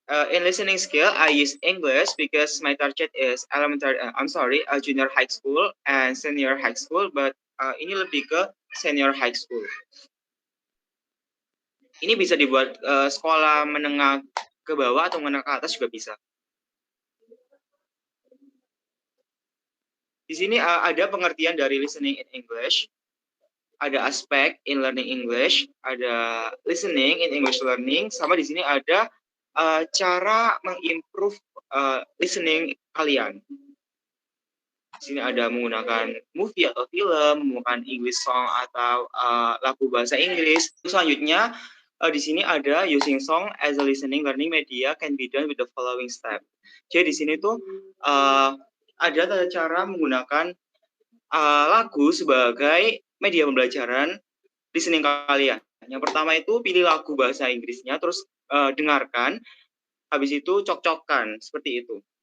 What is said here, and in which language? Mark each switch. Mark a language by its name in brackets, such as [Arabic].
[English] In listening skill, I use English because my target is junior high school and senior high school, but [Indonesian] ini lebih ke [English] senior high school. [Indonesian] Ini bisa dibuat sekolah menengah ke bawah atau menengah ke atas juga bisa. Di sini ada pengertian dari listening in English, ada aspek in learning English, ada listening in English learning, sama di sini ada cara mengimprove listening kalian. Di sini ada menggunakan movie atau film, menggunakan English song atau lagu bahasa Inggris. Selanjutnya di sini ada [English] using song as a listening learning media can be done with the following step. [Indonesian] Jadi di sini tuh ada cara menggunakan lagu sebagai media pembelajaran listening kalian. Yang pertama itu pilih lagu bahasa Inggrisnya, terus dengarkan, habis itu cocokkan, seperti itu.